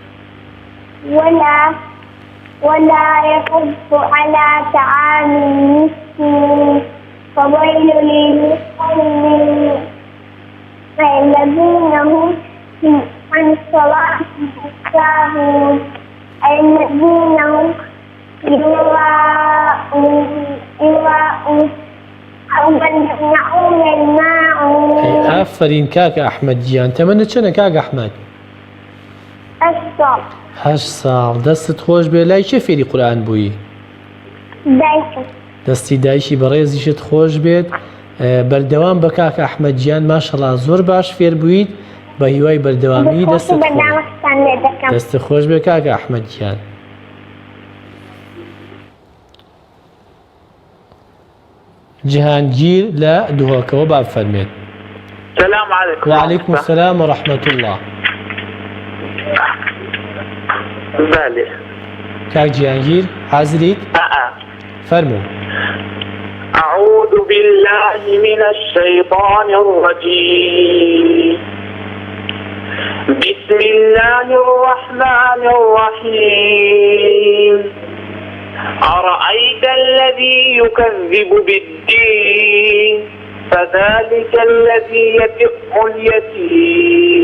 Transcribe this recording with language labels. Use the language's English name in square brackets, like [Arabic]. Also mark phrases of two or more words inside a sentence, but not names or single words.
[Arabic] ولا يحض على طعام المسكين فويل للمصلين الذين هم عن صلاتهم ساهون الذين هم يراءون أو يمنعون الماعون. [Central Kurdish] ئافرین کاکە ئەحمەد گیان تەمەنت چەنە کاک ئەحمەد؟ 8 ساڵ. دەستت خۆش بێ لای چه فێری قورئان بووی؟ دایکم. دەستی دایکی بەڕێزیشت خۆش بێت بەردەوام بە کاکە ئەحمەد گیان ماشەڵڵا زۆر باش فێر بوویت بە هیوای بەردەوامی دەستت خۆش بێ کاکە ئەحمەد گیان. جیهانگیر لە دوهۆکەوە با بفەرمێت. [Arabic] السلام عليكم. وعليكم السلام ورحمة الله. [Central Kurdish] بله. کاک جیهانگیر حازریت؟ فرموا. [Arabic] أعوذ بالله من الشيطان الرجيم. بسم الله الرحمن الرحيم. أرأيت الذي يكذب بالدين فذلك الذي يدع اليتيم.